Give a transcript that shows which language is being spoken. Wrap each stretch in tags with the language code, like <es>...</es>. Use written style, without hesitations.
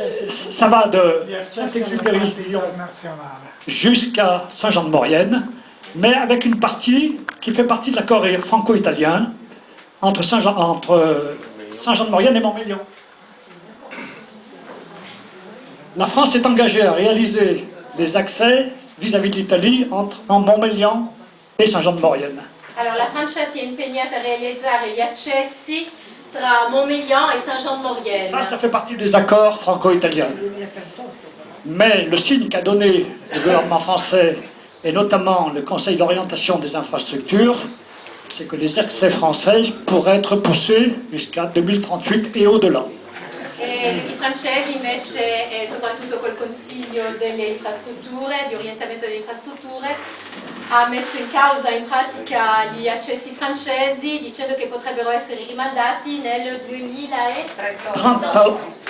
<fr>ça va de Saint-Exupéry jusqu'à Saint-Jean-de-Maurienne, mais avec une partie qui fait partie de l'accord franco-italien entre Saint-Jean-de-Maurienne et Montmélian. La France est engagée à réaliser des accès vis-à-vis de l'Italie entre Montmélian et Saint-Jean-de-Maurienne.</fr> <it>Alors la Francia si è impegnata a realizzare gli accessi tra Montmélian et Saint-Jean-de-Maurienne.</it> <fr>Ça fait partie des accords franco-italiens. Mais le signe qu'a donné le gouvernement français, et notamment le Conseil d'orientation des infrastructures, c'est que les accès français pourraient être poussés jusqu'à 2038 et au-delà.</fr> <it>E i francesi invece, soprattutto col Consiglio delle infrastrutture, di orientamento delle infrastrutture, ha messo in causa in pratica gli accessi francesi dicendo che potrebbero essere rimandati nel 2038.</it>